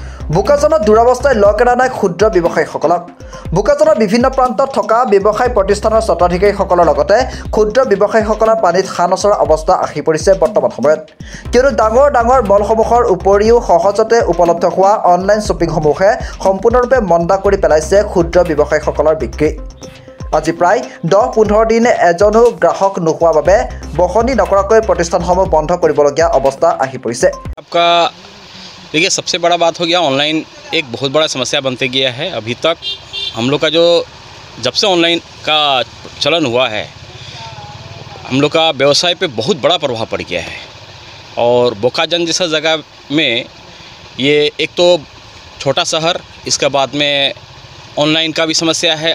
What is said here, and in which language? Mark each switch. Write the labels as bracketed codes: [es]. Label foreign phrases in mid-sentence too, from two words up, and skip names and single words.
[as] বোকাজানত দুৰৱস্থাই লগ এৰা নাই ক্ষুদ্ৰ ব্যৱসায়ীসকলক বোকাজানৰ বিভিন্ন প্ৰান্তত থকা ব্যৱসায় প্ৰতিষ্ঠানৰ স্বত্বাধিকাৰীসকলৰ লগতে ক্ষুদ্ৰ ব্যৱসায়ীসকলৰ পানীত খানচৰা অৱস্থা আহি পৰিছে বৰ্তমান সময়ত কিয়নো ডাঙৰ মলসমূহৰ উপৰিও সহজতে উপলব্ধ হোৱা অনলাইন শ্বপিংসমূহে সম্পূৰ্ণৰূপে মন্দা কৰি পেলাইছে ক্ষুদ্ৰ ব্যৱসায়ীসকলৰ বিক্ৰী আজি প্ৰায় 10-15 দিন এজনো গ্ৰাহক নোহোৱাৰ বাবে বহনি নকৰাকৈ প্ৰতিষ্ঠানসমূহ বন্ধ কৰিবলগীয়া অৱস্থা আহি পৰিছে। [hi] देखिए, सबसे बड़ा बात हो गया ऑनलाइन एक बहुत बड़ा समस्या बनते गया है। अभी तक हम लोग का जो जब से ऑनलाइन का चलन हुआ है हम लोग का व्यवसाय पे बहुत बड़ा प्रभाव पड़ गया है और बोकाजन जैसा जगह में ये एक तो छोटा शहर, इसके बाद में ऑनलाइन का भी समस्या है।